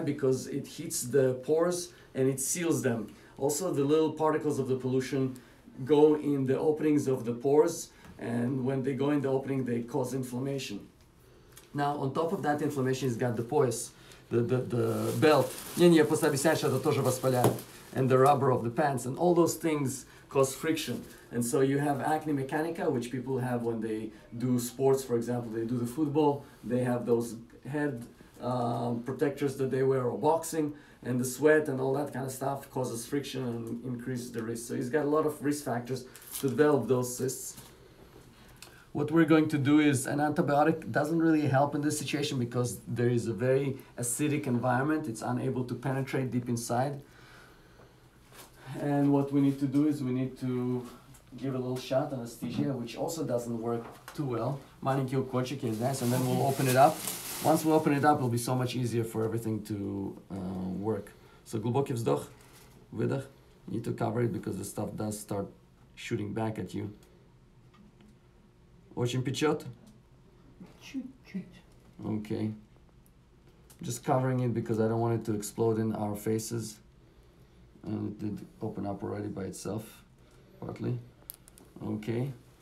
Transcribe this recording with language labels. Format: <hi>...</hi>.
<en>Because it heats the pores and it seals them. Also, the little particles of the pollution go in the openings of the pores, and when they go in the opening, they cause inflammation. Now, on top of that inflammation, he's got the poise, the belt.</en> <ru>Не, просто объясняешь, это тоже воспаляет.</ru> <en>And the rubber of the pants, and all those things cause friction. And so you have acne mechanica, which people have when they do sports, for example, they do the football, they have those head protectors that they wear, or boxing, and the sweat and all that kind of stuff causes friction and increases the risk. So he's got a lot of risk factors to develop those cysts. What we're going to do is, an antibiotic doesn't really help in this situation because there is a very acidic environment. It's unable to penetrate deep inside. And what we need to do is we need to give a little shot anesthesia, which also doesn't work too well.</en> <ru>Маленький укольчик</ru> <en>is nice, and then we'll open it up. Once we open it up, it'll be so much easier for everything to work.</en> <ru>So глубокий вздох, выдох.</ru> <en>You need to cover it because the stuff does start shooting back at you.</en> <ru>Очень печет? Чуть-чуть.</ru> <en>Okay. Just covering it because I don't want it to explode in our faces. And it did open up already by itself, partly. Okay.</en>